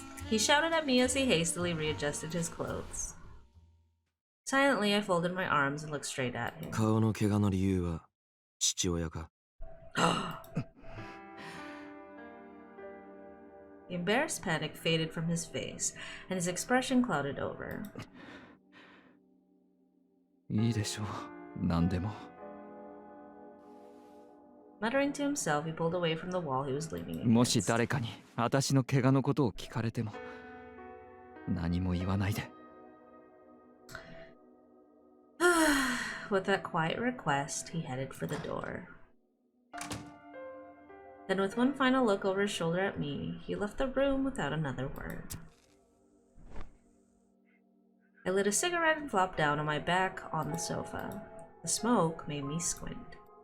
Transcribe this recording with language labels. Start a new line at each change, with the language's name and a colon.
English: He shouted at me as he hastily readjusted his clothes. Silently, I folded my arms and looked straight at him.
Japanese: 顔の怪我の理由は父親か。
English: The embarrassed panic faded from his face, and his expression clouded over.
Japanese: いいでしょう、何でも。
English: Muttering to himself, he pulled away from the wall he was leaning against.
Japanese: もし誰かに私の怪我のことを聞かれても何も言わないで。
English: With that quiet request, he headed for the door. Then, with one final look over his shoulder at me, he left the room without another word. I lit a cigarette and flopped down on my back on the sofa. The smoke made me squint.